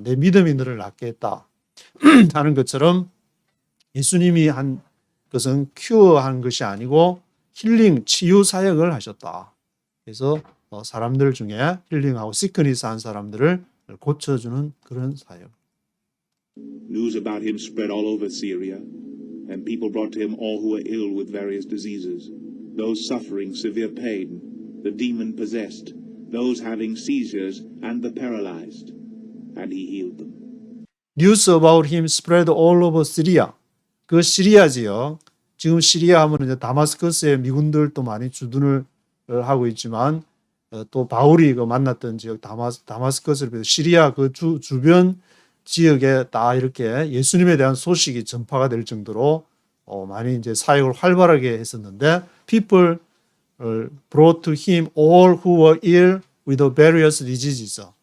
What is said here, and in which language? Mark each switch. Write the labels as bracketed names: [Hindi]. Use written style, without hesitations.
[Korean] 내 믿음이 너를 낫게 했다. 하는 것처럼 예수님이 한 것은 큐어한 것이 아니고 힐링, 치유 사역을 하셨다. 그래서 사람들 중에 힐링하고 시크니스 한 사람들을 고쳐주는 그런 사역. [English] News about him spread all over Syria, and people brought to him all who were ill with various diseases, those suffering severe pain, the demon-possessed, those having seizures, and the paralyzed, and he healed them. News about him spread all over Syria. [Korean] 그 시리아 지역, 지금 시리아 하면 이제 다마스커스에 미군들도 많이 주둔을 하고 있지만 또 바울이 만났던 지역 다마스커스를 비롯해 시리아 그 주변 지역에 다 이렇게 예수님에 대한 소식이 전파가 될 정도로 많이 이제 사역을 활발하게 했었는데 [English] people brought to him all who were ill with various diseases.